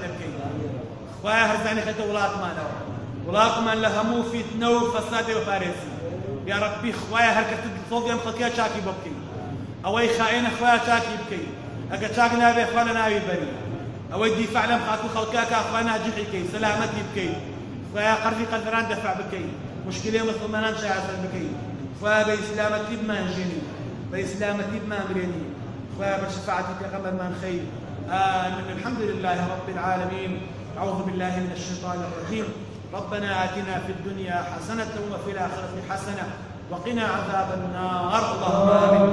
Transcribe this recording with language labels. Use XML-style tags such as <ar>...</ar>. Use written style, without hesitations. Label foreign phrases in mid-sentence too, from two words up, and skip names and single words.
<ckb>پێ بکەی، خوایە هەرزانی خەتە وڵاتمانەوە، وڵاتمان لە هەموو فیتنە و فەسادێ وەپارێزی</ckb> <ar>یا ڕەبی،</ar> <ckb>خوایە هەر کەس دڵی ئەم خەڵکیە چاکی بۆ بکەی، ئەوەی خائینە خوایە چاکی بکەی، ئەگە چاک نابێ خوا لە ناوی بەری، ئەوەی دیفاع لەم خاک و خەڵکاکە خوا ناجحی کەی، سەلامەتی بکەی، خوایە قەرزی قەدران دەفع بکەی، مشکلەی مسلمانان شایەسەر بکەی، خوایە بە ئیسلامەتی بمانژێنی، بە ئیسلامەتی بمامرێنی، خوایە بە شەفاعەتی پێغەمبەرمان خەی.</ckb> <ar>آمين. الحمد لله رب العالمين. أعوذ بالله من الشيطان الرجيم. ربنا آتنا في الدنيا حسنة وفي الآخرة حسنة وقنا عذاب النار. اللهم</ar>